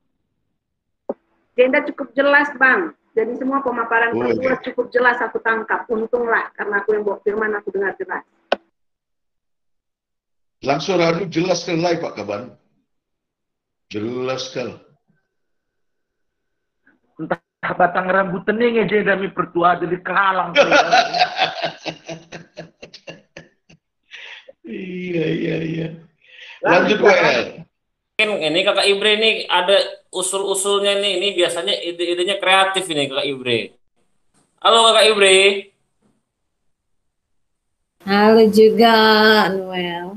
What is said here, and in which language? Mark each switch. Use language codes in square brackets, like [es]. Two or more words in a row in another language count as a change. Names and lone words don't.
[id] Genda cukup jelas, Bang. Jadi semua pemaparan Pertua Iya. cukup jelas aku tangkap. Untunglah, karena aku yang bawa firman, aku dengar jelas. Langsung Soranu jelas sekali Pak Kaban. Jelas sekali. Entah batang rambutannya ngeje dami Pertua jadi kehalang. Iya. Lanjut WL. Ini Kakak Ibri ini ada usul-usulnya nih. Ini biasanya ide-idenya kreatif ini Kakak Ibri. Halo Kakak Ibri. Halo juga, Noel.